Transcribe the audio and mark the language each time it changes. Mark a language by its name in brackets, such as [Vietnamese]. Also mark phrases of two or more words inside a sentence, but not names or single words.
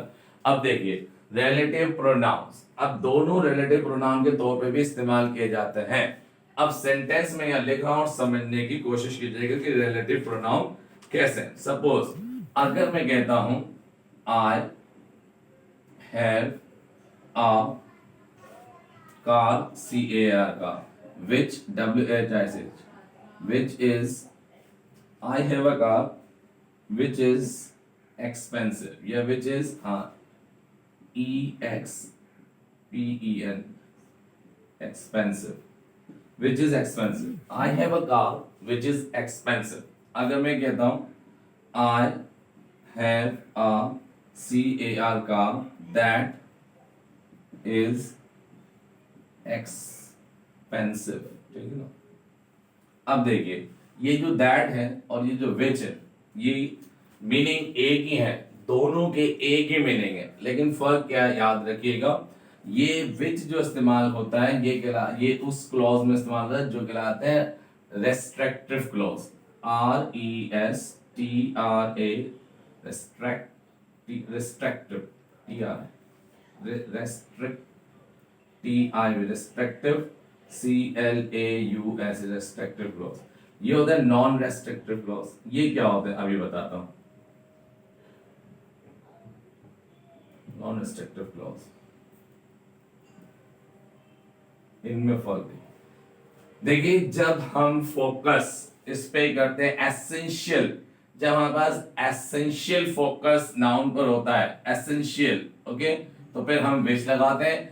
[Hindi] अब देखिए [English] relative pronouns, [Hindi] अब दोनों [English] relative pronoun [Hindi] के तौर पे भी इस्तेमाल किए जाते हैं. अब सेंटेंस में यहां लिखा और समझने की कोशिश कीजिएगा कि [English] relative pronoun [Hindi] कैसे. सपोज अगर मैं कहता हूं [English] I have a car, [Hindi] CAR का, [English] which WHICH, which is, I have a car which is expensive, yeah, which is EXPEN, expensive, which is expensive. I have a car which is expensive. [Hindi] अगर मैं कहता हूं [English] I have a CAR car that is expensive, [Hindi] ठीक है ना. अब देखिए ये जो दैट है और ये जो विच है ये मीनिंग एक ही है, दोनों के एक ही मीनिंग है, लेकिन फर्क क्या है याद रखिएगा. ये विच जो इस्तेमाल होता है ये उस क्लॉज में इस्तेमाल होता है जो कहलाते हैं [English] restrictive clause. RESTRA, restrictive, restrictive, CLAUS, restrictive clause. [Hindi] ये होता है [English] non restrictive clause. [Hindi] ये क्या होता है अभी बताता हूं. [English] non restrictive clause, [Hindi] इनमें फर्क है. देखिए जब हम फोकस इस पे करते हैं एसेंशियल, जब हमारे पास [English] essential focus noun [Hindi] पर होता है [English] essential, okay, [Hindi] तो फिर हम विच लगाते हैं.